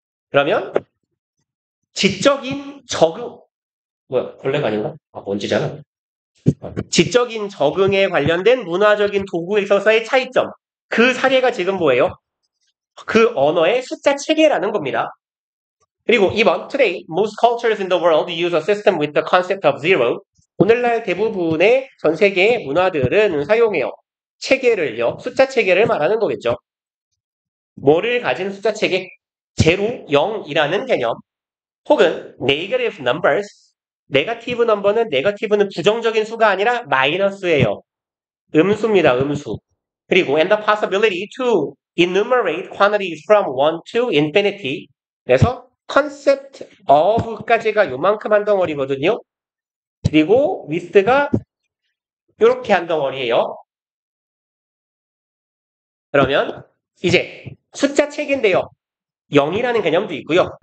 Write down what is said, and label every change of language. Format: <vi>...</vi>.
<ko>그러면 지적인 적응, 벌레가 아닌가? 먼지잖아. 지적인 적응에 관련된 문화적인 도구에 있어서의 차이점. 그 사례가 지금 뭐예요? 그 언어의 숫자 체계라는 겁니다.</ko> <en>그리고 2번, today, most cultures in the world use a system with the concept of zero.</en> <ko>오늘날 대부분의 전 세계의 문화들은 사용해요. 체계를요, 숫자 체계를 말하는 거겠죠. 뭐를 가진 숫자 체계? 제로, 0이라는 개념.</ko> <en>혹은 negative numbers.</en> <ko>네거티브 넘버는 네거티브는 부정적인 수가 아니라 마이너스예요. 음수입니다. 음수.</ko> <en>그리고 and the possibility to enumerate quantities from 1 to infinity.</en> <ko>그래서 concept of까지가 요만큼 한 덩어리거든요. 그리고 with가 이렇게 한 덩어리예요. 그러면 이제 숫자 체계인데요. 0이라는 개념도 있고요.</ko>